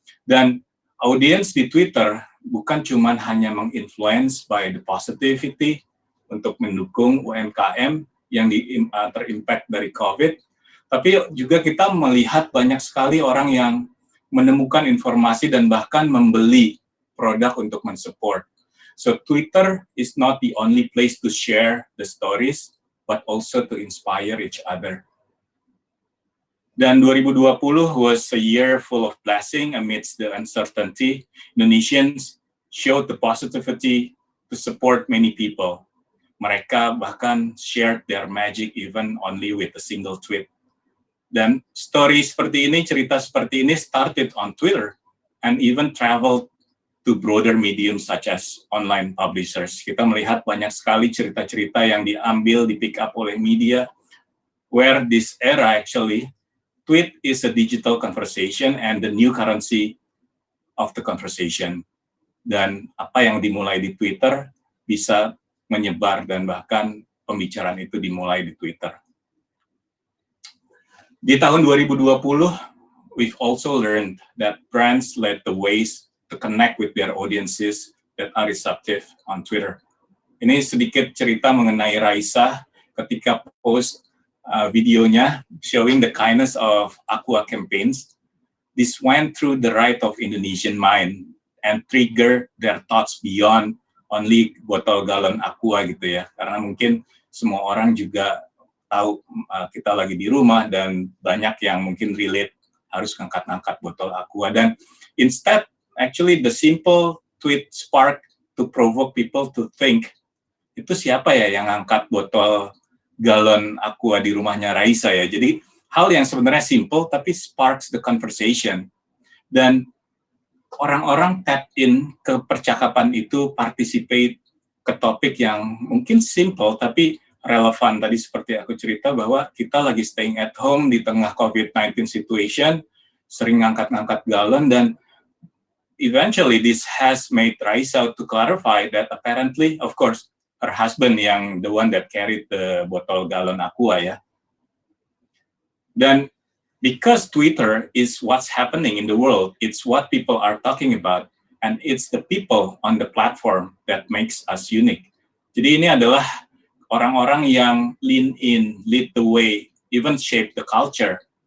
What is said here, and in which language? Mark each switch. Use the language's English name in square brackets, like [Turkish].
[Indonesian] Dan audiens di Twitter bukan cuma hanya menginfluence [English] by the positivity [Indonesian] untuk mendukung UMKM yang terimpact dari COVID, tapi juga kita melihat banyak sekali orang yang menemukan informasi dan bahkan membeli produk untuk mensupport. [English] So Twitter is not the only place to share the stories, but also to inspire each other. Dan 2020 was a year full of blessing amidst the uncertainty. Indonesians showed the positivity to support many people. [Indonesian] Mereka bahkan [English] shared their magic even only with a single tweet. Dan story seperti ini, [Indonesian] cerita seperti ini [English] started on Twitter and even traveled to broader mediums such as online publishers. [Indonesian] Kita melihat banyak sekali cerita-cerita yang diambil, di pick up oleh media, [English] where this era actually, tweet is a digital conversation and the new currency of the conversation. [Indonesian] Dan apa yang dimulai di Twitter bisa menyebar dan bahkan pembicaraan itu dimulai di Twitter. Di tahun 2020, [English] we've also learned that brands led the ways to connect with their audiences that are receptive on Twitter. [Indonesian] Ini sedikit cerita mengenai Raisa ketika post videonya [English] showing the kindness of Aqua campaigns. This went through the right of Indonesian mind and trigger their thoughts beyond only [Indonesian] botol galon Aqua gitu ya. Karena mungkin semua orang juga tahu kita lagi di rumah dan banyak yang mungkin relate harus ngangkat-ngangkat botol Aqua. [English] Dan instead, actually the simple tweet spark to provoke people to think, [Indonesian] itu siapa ya yang ngangkat botol galon Aqua di rumahnya Raisa ya. Jadi hal yang sebenarnya simple tapi [English] sparks the conversation. [Indonesian] Dan orang-orang tap in ke percakapan itu, participate ke topik yang mungkin simple tapi [English] relevan tadi [Indonesian] seperti aku cerita bahwa kita lagi [English] staying at home di tengah COVID-19 situation, [Indonesian] sering ngangkat-ngangkat galon, dan [English] eventually this has made Raisa to clarify that apparently, of course, her husband yang the one that carried the botol galon aqua ya. Dan because Twitter is what's happening in the world, it's what people are talking about, and it's the people on the platform that makes us unique. [Indonesian] Jadi ini adalah orang-orang yang [English] lean in, lead the way, even shape the culture.